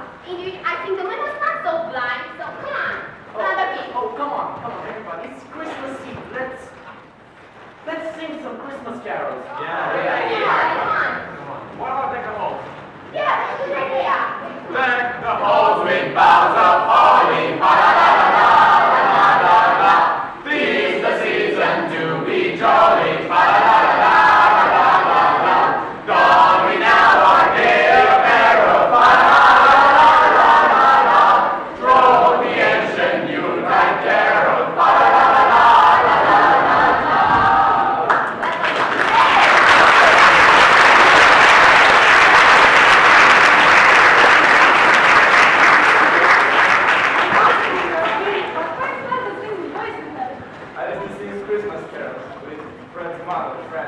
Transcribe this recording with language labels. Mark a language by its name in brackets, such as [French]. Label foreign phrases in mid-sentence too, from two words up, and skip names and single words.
[English] Indeed, I think the man was not so blind, so come on. Another game. Oh, come on, everybody. It's Christmas Eve. Let's sing some Christmas carols. Come on. What about the home? Yeah, that's a good idea. Deck the halls with boughs of holly, fa-la-la-la-la-la-la-la. Tis the season to be jolly, fa-la-la-la-la-la-la. Don we now our gay apparel, fa-la-la-la-la-la-la. Drone the ancient Yuletide carol, fa-la-la-la-la-la-la-la. I used to sing Christmas carols with Fred's mother, Fred.